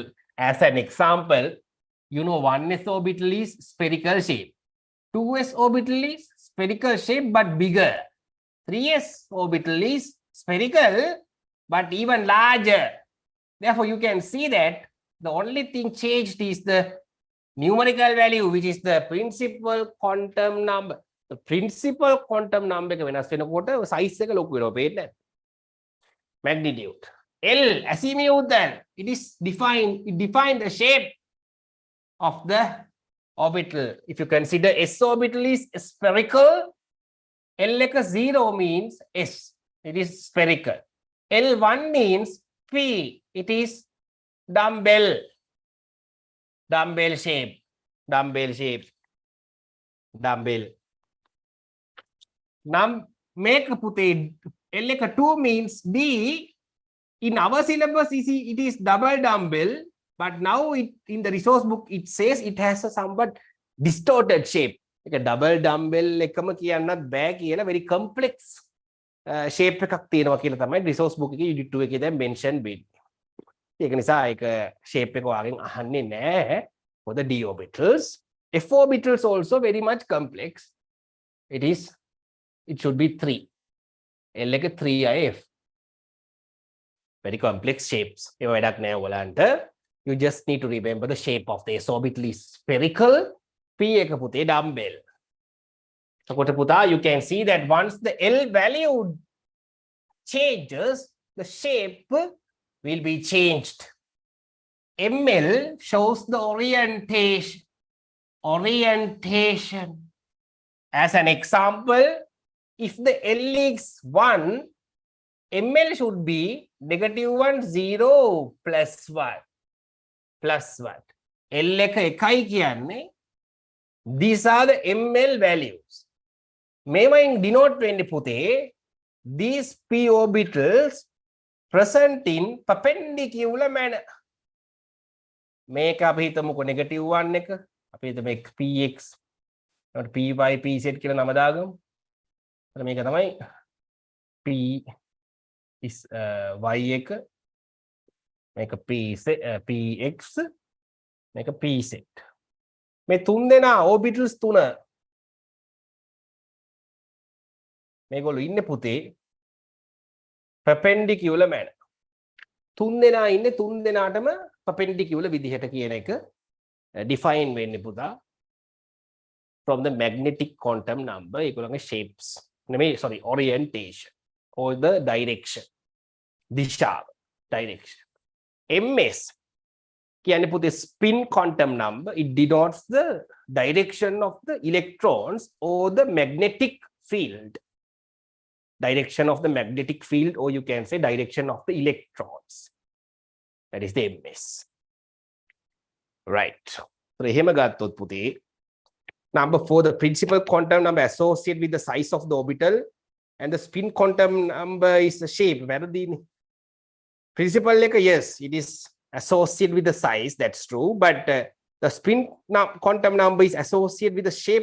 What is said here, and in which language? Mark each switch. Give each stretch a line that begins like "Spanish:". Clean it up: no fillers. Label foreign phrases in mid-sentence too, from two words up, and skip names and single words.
English: As an example, you know 1s orbital is spherical shape, 2s orbital is spherical shape but bigger, 3s orbital is spherical but even larger. Therefore, you can see that the only thing changed is the numerical value, which is the principal quantum number. The principal quantum number
Sinhala: එක වෙනස් වෙනකොට size එක ලොකු වෙනවා පේන්නේ.
English: Magnitude. L azimuthal, it defines the shape of the orbital. If you consider s orbital is spherical, L එක 0 means s, it is spherical. L1 means P, it is dumbbell shape. Make පුතේ L එක 2 means D. In our syllabus, it is double dumbbell, but now in the resource book it says it has a somewhat distorted shape. Like a double dumbbell
Sinhala: එකම කියන්නත් බෑ කියලා
English: very complex shape
Sinhala: එකක් තියෙනවා කියලා තමයි
English: resource book
Sinhala: එකේ unit 2 එකේ දැන් mention වෙන්නේ. ඒක නිසා ඒක shape එක ඔයාගෙන් අහන්නේ නැහැ
English: for the d orbitals. F orbitals also very much complex. It should be 3. L එක 3 F. Very complex shapes.
Sinhala: ඒව වැඩක් නෑ ඔයාලන්ට.
English: You just need to remember the shape of the s orbital is spherical.
Sinhala: P එක පුතේ dumbbell.
English: So පුතා, you can see that once the L value changes, the shape will be changed. ML shows the orientation. As an example, if the L is 1, ML should be -1, 0, +1. L
Sinhala: එක 1යි කියන්නේ
English: these are the ML values. මේවයින් denote
Sinhala: වෙන්නේ පුතේ
English: these p orbitals present in perpendicular manner.
Sinhala: මේක අපි හිතමුකෝ -1 එක අපි හිතමු px ඊට py pz කියලා නම දාගමු. එතන මේක තමයි p is y එක, මේක px, මේක pz. මේ තුන් දෙනා orbitals තුන මේගොල්ලෝ ඉන්නේ පුතේ
English: perpendicular manner.
Sinhala: තුන් දෙනා ඉන්නේ තුන් දෙනාටම perpendicular විදිහට කියන එක define වෙන්නේ පුතා
English: from the magnetic quantum number.
Sinhala: ඒගොල්ලන්ගේ shapes නෙමෙයි,
English: sorry, orientation or the direction,
Sinhala: දිශාව, direction.
English: ms
Sinhala: කියන්නේ පුතේ
English: spin quantum number. It denotes the direction of the electrons or the magnetic field. Direction of the magnetic field, or you can say direction of the electrons. That is the ms. Right. So
Sinhala: එහෙම ගත්තොත් පුතේ
English: number 4, the principal quantum number associated with the size of the orbital, and the spin quantum number is the shape.
Sinhala: වැරදීනේ.
English: Principal එක, yes, it is associated with the size, that's true, but the spin quantum number is associated with the shape.